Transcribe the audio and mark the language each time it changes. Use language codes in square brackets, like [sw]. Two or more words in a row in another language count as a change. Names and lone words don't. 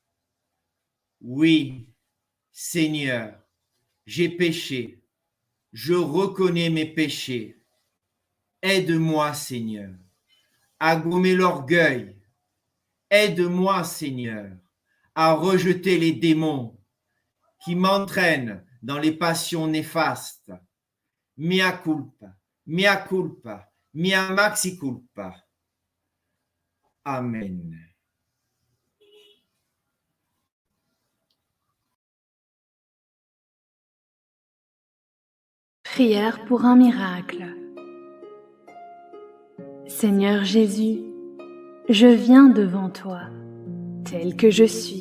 [fr] Oui, Seigneur, j'ai péché, je reconnais mes péchés. Aide-moi, Seigneur, à gommer l'orgueil. Aide-moi, Seigneur, à rejeter les démons qui m'entraînent dans les passions néfastes. [la] Mea culpa, mea culpa, mea maxi culpa. Amen. [fr] Prière pour un miracle. Seigneur Jésus, je viens devant toi, tel que je suis.